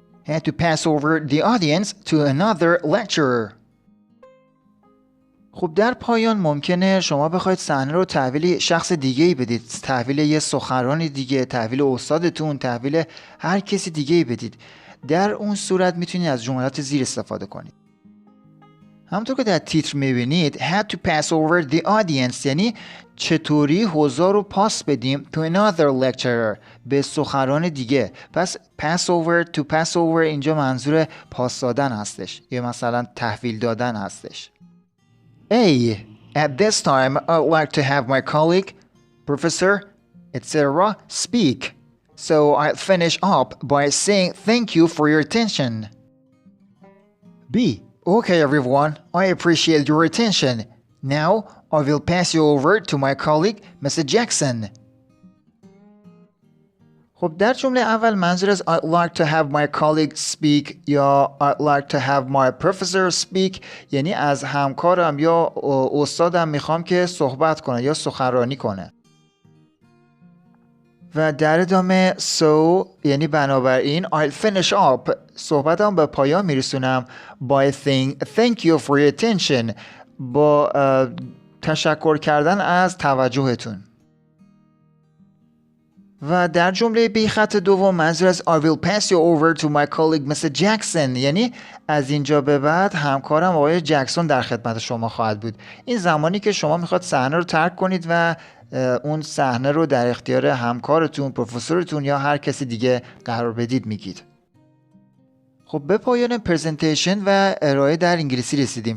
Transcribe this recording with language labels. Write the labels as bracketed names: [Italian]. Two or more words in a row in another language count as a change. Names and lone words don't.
[English] had to pass over the audience to another lecturer. [Persian] خب در پایان ممکنه شما بخواید صحنه رو تحویل شخص دیگه‌ای بدید، تحویل یه سخنران دیگه، تحویل استادتون، تحویل هر کسی دیگه‌ای بدید. در اون صورت میتونید از جملات زیر استفاده کنید. همونطور که در تیتر میبینید [English] had to pass over the audience [Persian] یعنی چطوری حضار رو پاس بدیم [English] to another lecturer [Persian] به سخنران دیگه. پس [English] pass over [Persian] اینجا منظور پاس دادن هستش یا مثلا تحویل دادن هستش. [English] A. At this time I'd like to have my colleague, professor, etc. speak. So I'll finish up by saying thank you for your attention. B. Okay everyone, I appreciate your attention. Now I will pass you over to my colleague, Mr. Jackson. [Persian] خب در جمله اول منظور از [English] I'd like to have my colleague speak [Persian] یا [English] I'd like to have my professor speak [Persian] یعنی از همکارم یا استادم میخوام که صحبت کنه یا سخنرانی کنه. و در ادامه so یعنی بنابراین [English] I'll finish up [Persian] صحبتم به پایان میرسونم [English] by saying thank you for your attention [Persian] با تشکر کردن از توجهتون. و در جمله بی خط دوم منظور از [English] I will pass you over to my colleague Mr. [Persian] Jackson یعنی از اینجا به بعد همکارم آقای جکسون در خدمت شما خواهد بود. این زمانی که شما میخواد صحنه رو ترک کنید و اون صحنه رو در اختیار همکارتون، پروفسورتون یا هر کسی دیگه قرار بدید میگید. خب به پایان پرزنتیشن و ارائه در انگلیسی رسیدیم.